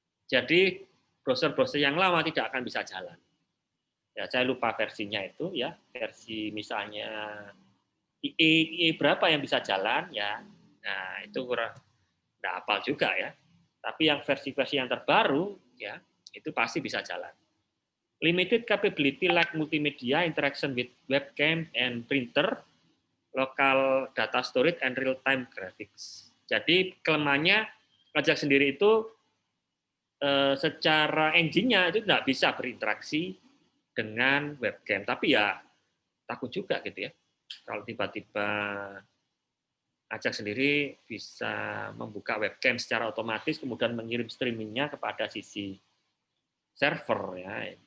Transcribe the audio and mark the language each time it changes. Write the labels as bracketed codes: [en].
[id] Jadi browser-browser yang lama tidak akan bisa jalan. Ya, saya lupa versinya itu ya, versi misalnya IE berapa yang bisa jalan ya. Nah, itu kurang enggak hafal juga ya. Tapi yang versi-versi yang terbaru ya, itu pasti bisa jalan. [en] Limited capability like multimedia interaction with webcam and printer, local data storage and real-time graphics. [id] Jadi kelemahannya Ajax sendiri itu secara engine-nya itu tidak bisa berinteraksi dengan webcam. Tapi ya takut juga gitu ya. Kalau tiba-tiba Ajax sendiri bisa membuka webcam secara otomatis kemudian mengirim streamingnya kepada sisi server ya.